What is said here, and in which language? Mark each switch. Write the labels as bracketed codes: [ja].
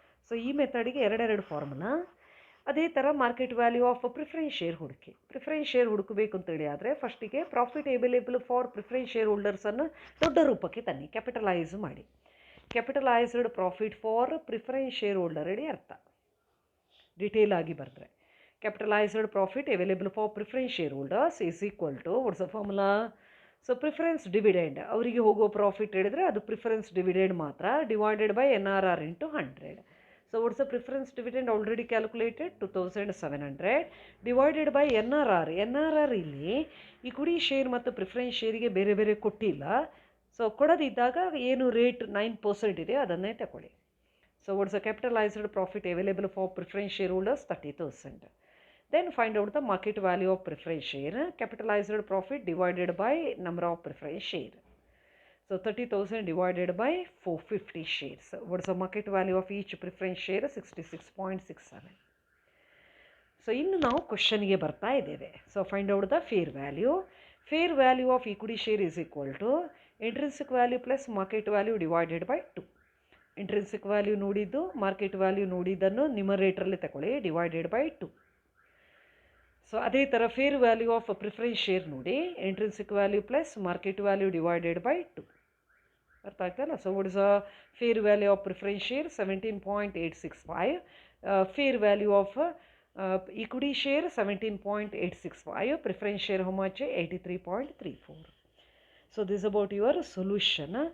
[kn] So ಈ ಮೆಥಡಿಗೆ ಎರಡೆರಡು formula. ಅದೇ ಥರ market value of preference share ಹುಡುಕಿ. ಪ್ರಿಫರೆನ್ಸ್ ಶೇರ್ ಹುಡುಕಬೇಕು ಅಂತೇಳಿ ಆದರೆ ಫಸ್ಟಿಗೆ profit available for preference share ಹೋಲ್ಡರ್ಸನ್ನು ದೊಡ್ಡ ರೂಪಕ್ಕೆ ತನ್ನಿ, ಕ್ಯಾಪಿಟಲೈಸ್ ಮಾಡಿ. Capitalised profit for preference share holder ಹೇಳಿ ಅರ್ಥ, ಡಿಟೇಲ್ ಆಗಿ ಬರೆದ್ರೆ. [en] Capitalized profit available for preference shareholders is equal to, what's the formula? [kn] So preference dividend, ಅವರಿಗೆ ಹೋಗೋ ಪ್ರಾಫಿಟ್ ಹೇಳಿದರೆ ಅದು ಪ್ರಿಫರೆನ್ಸ್ ಡಿವಿಡೆಂಡ್ ಮಾತ್ರ, divided by NRR into 100. [en] So what's the preference dividend already calculated? 2700 divided by NRR. [kn] NRR ಇಲ್ಲಿ equity share ಮತ್ತು preference ಶೇರಿಗೆ ಬೇರೆ ಬೇರೆ ಕೊಟ್ಟಿಲ್ಲ. ಸೊ ಕೊಡದಿದ್ದಾಗ ಏನು ರೇಟ್ 9% ಇದೆ ಅದನ್ನೇ ತಗೊಳ್ಳಿ. [en] So what's the capitalized profit available for preference shareholders? 30,000. Then find out the market value of preference share. Capitalized profit divided by number of preference share. So 30,000 divided by 450 shares. What is the market value of each preference share? 66.67. So in now question ಗೆ [kn] ಬರ್ತಾ ಇದ್ದೇವೆ. [en] So find out the fair value. Fair value of equity share is equal to intrinsic value plus market value divided by 2. [kn] Intrinsic value ನೋಡಿದ್ದು market value ನೋಡಿದ್ದನ್ನು ನ್ಯೂಮರೇಟರಲ್ಲಿ ತಗೊಳ್ಳಿ divided by 2. So ಅದೇ ಥರ fair value of preference share ನೋಡಿ intrinsic value plus market value divided by 2. ಅರ್ಥ ಆಗ್ತಾಯಿಲ್ಲ. [en] So what is a fair value of preference share? 17.865. Fair value of equity share 17.865. Preference share how much? 83.34. So this is about your solution.